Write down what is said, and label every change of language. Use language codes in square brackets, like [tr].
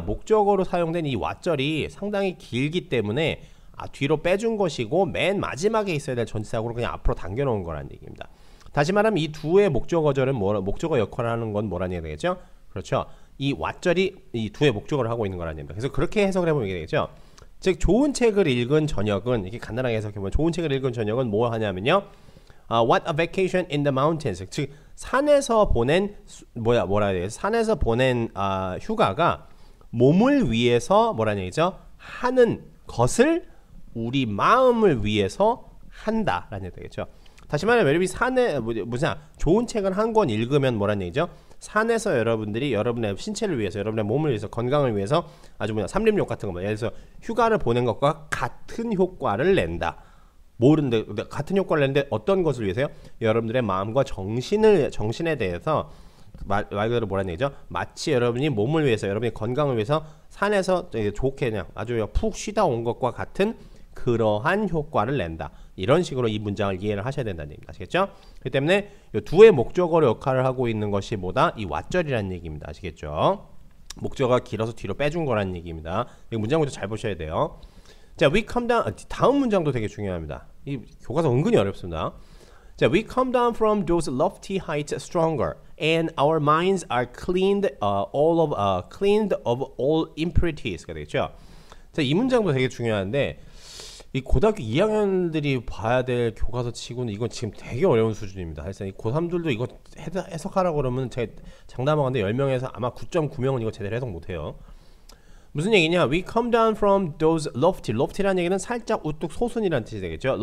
[ko] 목적어로 사용된 이 what절이 상당히 길기 때문에 뒤로 빼준 것이고 맨 마지막에 있어야 될 전치사구로 그냥 앞으로 당겨놓은 거라는 얘기입니다. 다시 말하면 이 do의 목적어절은 목적어 역할을 하는 건 뭐라는 얘기가 되겠죠? 그렇죠. 이 what절이 이 do의 목적어를 하고 있는 거라는 얘기입니다. 그래서 그렇게 해석을 해보면 이게 되겠죠. 즉 좋은 책을 읽은 저녁은 이렇게 간단하게 해석해보면 좋은 책을 읽은 저녁은 뭐 하냐면요. [en] What a vacation in the mountains. [ko] 즉 산에서 보낸 산에서 보낸 휴가가 몸을 위해서 뭐라는 얘기죠? 하는 것을 우리 마음을 위해서 한다라는 얘기 되겠죠. 다시 말하면 여러분이 산에 좋은 책을 한 권 읽으면 뭐라는 얘기죠? 산에서 여러분들이 여러분의 신체를 위해서 여러분의 몸을 위해서 건강을 위해서 아주 삼림욕 같은 거 예를 들어서 휴가를 보낸 것과 같은 효과를 낸다. 모르는데 같은 효과를 내는데 어떤 것을 위해서요? 여러분들의 마음과 정신에 대해서 말 그대로 뭐라는 얘기죠? 마치 여러분이 몸을 위해서 여러분의 건강을 위해서 산에서 좋게 그냥 아주 푹 쉬다 온 것과 같은 그러한 효과를 낸다. 이런 식으로 이 문장을 이해를 하셔야 된다는 얘기입니다. 아시겠죠? 그렇기 때문에 이 두의 목적어로 역할을 하고 있는 것이 뭐다? 이 what절이라는 얘기입니다. 아시겠죠? 목적어가 길어서 뒤로 빼준 거라는 얘기입니다. 이 문장부터 잘 보셔야 돼요. 자, [en] we come down. [ko] 다음 문장도 되게 중요합니다. 이 교과서 은근히 어렵습니다. [en] 자, we come down from those lofty heights stronger, and our minds are cleaned cleaned of all impurities가 되겠죠. [ko] 자, 이 문장도 되게 중요한데 이 고등학교 2학년들이 봐야 될 교과서 치고는 이건 지금 되게 어려운 수준입니다. 그래서 이 고3들도 이거 해석하라고 그러면 제가 장담하건데 10명에서 아마 9.9명은 이거 제대로 해석 못해요. 무슨 얘기냐? [en] We come down from those lofty [ko] 라는 얘기는 살짝 우뚝 솟은이라는 뜻이 되겠죠.